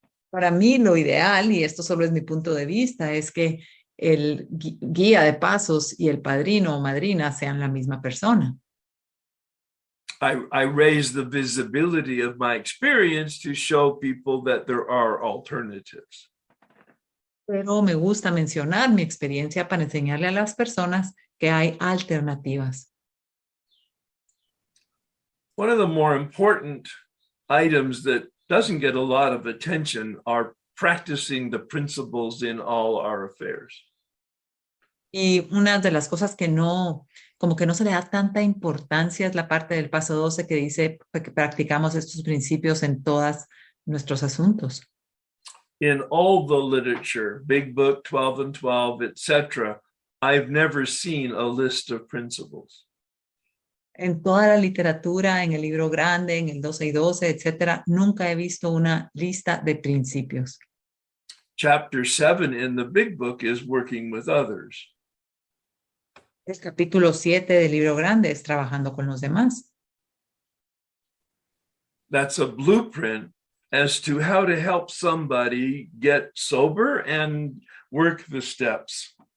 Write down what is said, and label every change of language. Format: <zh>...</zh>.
<es>Para mí lo ideal, y esto solo es mi punto de vista, es que el guía de pasos y el padrino o madrina sean la misma persona.</es> <en>I raise the visibility of my experience to show people that there are alternatives.</en> <es>Pero me gusta mencionar mi experiencia para enseñarle a las personas que hay alternativas.</es> <en>One of the more important items that doesn't get a lot of attention are practicing the principles in all our affairs.</en> <es>Y una de las cosas que no, como que no se le da tanta importancia es la parte del paso 12 que dice que practicamos estos principios en todos nuestros asuntos.</es> <en>In all the literature, Big Book, 12 and 12, etc., I've never seen a list of principles.</en> <es>En toda la literatura, en el libro grande, en el 12 y 12, etcétera, nunca he visto una lista de principios.</es> <en>Chapter 7 in the Big Book is working with others.</en> <es>El capítulo 7 del libro grande es trabajando con los demás.</es> <en>That's a blueprint as to how to help somebody get sober and work the steps.</en>